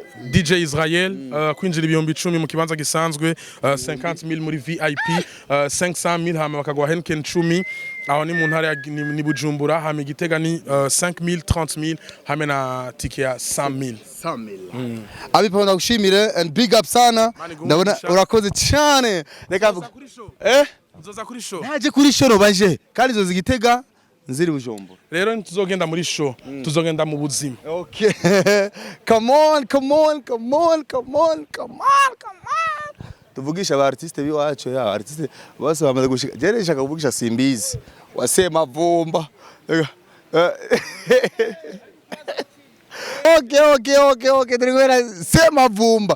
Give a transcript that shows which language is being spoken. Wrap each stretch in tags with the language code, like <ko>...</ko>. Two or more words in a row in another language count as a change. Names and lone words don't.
<rn>DJ Israel kwinjira ibihumbi 10 mu kibanza gisanzwe 50000 muri VIP 500000 hama bakagwa Henken 10 aho ni mu ntara ni Bujumbura hama Gitega ni 5000 30000 hama na tike ya 100000 abiponda gushimire</rn> <en>and big up</en> <rn>sana ndabona urakoze cyane reka nzoza kuri show naje kuri show baje kandi zo zigitega nziri Bujumbura. rero ntituzogenda muri show tuzogenda mu buzima.</rn> <en>Okay. Come on.</en> <rn>Tuvugisha aba artiste biwacu ya artiste bose bamaze gushika. Jere nshaka kuvugisha Simbizi. Wasema vumba. Okay. Turikwera sema vumba.</rn>